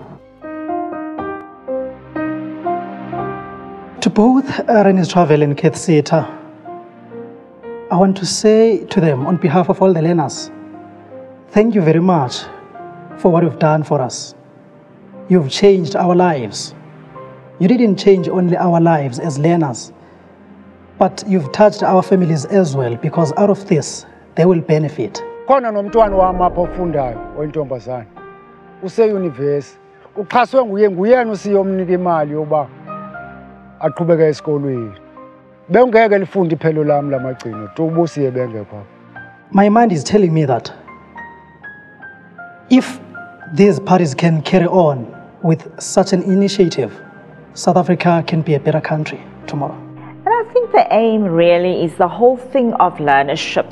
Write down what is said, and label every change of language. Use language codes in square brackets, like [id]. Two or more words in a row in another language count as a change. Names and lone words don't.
[en] To both Rennies Travel and Cathsseta, I want to say to them on behalf of all the learners, thank you very much for what you've done for us. You've changed our lives. You didn't change only our lives as learners, but you've touched our families as well, because out of this, they will benefit. [zu] Khona nomntwana wami apho ofundayo oyintombazana use-university uxhaswe nguyena usiyomnika imali yoba aqhubeke esikolweni. Bengeke lifunde iphelo lami lamagcino tu ubusiye bengekho. [en] My mind is telling me that if these parties can carry on with such an initiative, South Africa can be a better country tomorrow. And I think the aim really is the whole thing of learnership.